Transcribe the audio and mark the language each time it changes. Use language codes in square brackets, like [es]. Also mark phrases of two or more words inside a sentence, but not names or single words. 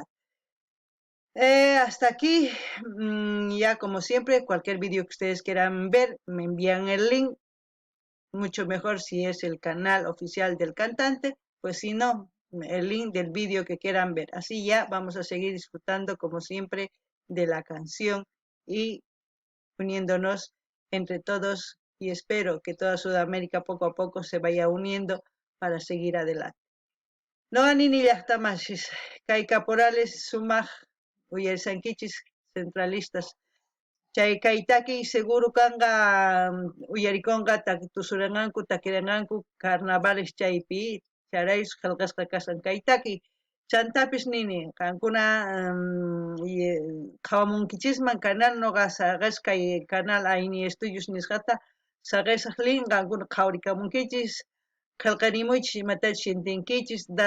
[es] Hasta aquí, ya como siempre, cualquier vídeo que ustedes quieran ver, me envían el link, mucho mejor si es el canal oficial del cantante, pues si no, el link del vídeo que quieran ver. Así ya vamos a seguir disfrutando como siempre de la canción y uniéndonos entre todos y espero que toda Sudamérica poco a poco se vaya uniendo para seguir adelante. [qu] No anini llaqtamashis, kay caporales sumaj uyarisankichis centralistas. Chay kaytaki seguro kanga uyarikonga tusuranganku takiranganku carnavales chaypi charayus qillqasqa kasan kaytaki chantapis nini qankuna qhawamunkichisman canal noqa saqes kay canal Aini Estudios nisqata saqesaq lin qankuna qhawarikamunkichis qillqarimuychis imatachus shintinkichis dar